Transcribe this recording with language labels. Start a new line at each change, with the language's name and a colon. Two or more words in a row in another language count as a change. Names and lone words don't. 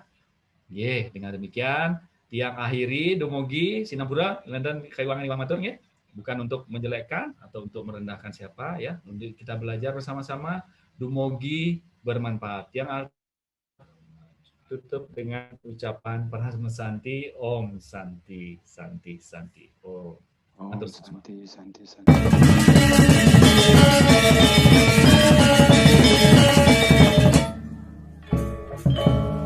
Indonesian: Dengan demikian tiang akhiri
Balinese: dumugi Sinapura
Indonesian: dan
Balinese: Kaiwangan Iwang Matur
Indonesian: ya. Bukan untuk menjelekkan atau untuk merendahkan siapa ya. Untuk kita belajar bersama-sama, dumugi bermanfaat. Yang tutup dengan ucapan
Sanskrit: Parahasma Santi, Om Santi Santi Santi. Om. Om Santi Santi Santi.